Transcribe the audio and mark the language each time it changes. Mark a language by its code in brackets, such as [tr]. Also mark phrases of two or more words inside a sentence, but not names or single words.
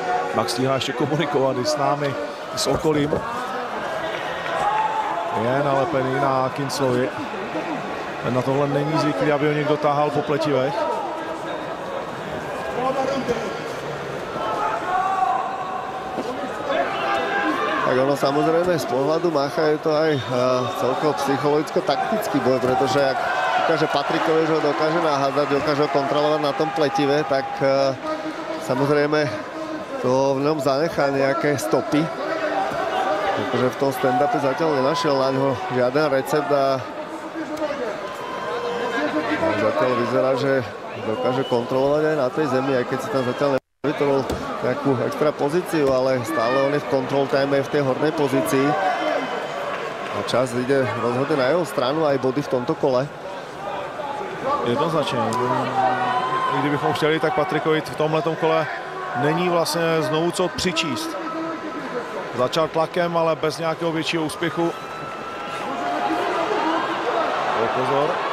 [cs] Max stíhá ještě komunikovat i s námi, i s okolím. Je nalepený na Kinclovi. Na tohle není zvyklý, aby ho někdo táhal po pletivech. [sk] Tak ono samozrejme z pohľadu Macha je to aj celkovo psychologicko-taktický boj, pretože ak ukáže Patrikovi, že ho dokáže nahádzať, dokáže ho kontrolovať na tom pletive, tak samozrejme to v ňom zanechá nejaké stopy. Pretože v tom stand-upe zatiaľ nenašiel na ňo žiaden recept a zatiaľ vyzerá, že dokáže kontrolovať aj na tej zemi, aj keď si tam zatiaľ nevytvoril nejakú extra pozíciu, ale stále on je v [en] control time [sk] aj v tej hornej pozícii. A čas ide rozhodne na jeho stranu, aj body v tomto kole. [cs] Jednoznačně. I kdybychom chtěli, tak Patrikovi v tomhletom kole není vlastně znovu co přičíst. Začal tlakem, ale bez nějakého většího úspěchu. Pozor.